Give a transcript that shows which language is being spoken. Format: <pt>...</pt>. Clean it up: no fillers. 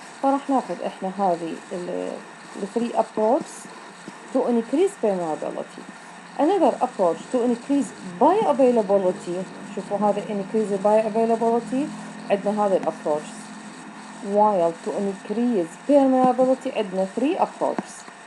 <ar>فراح ناخذ احنا هذه</ar> <en>the three approaches to increase permeability. Another approach to increase bioavailability.</en> <ar>شوفوا هذا</ar> <en>increase bioavailability</en> <ar>عندنا هذا الapproach.</ar> <en>While to increase permeability عندنا three approaches.</en>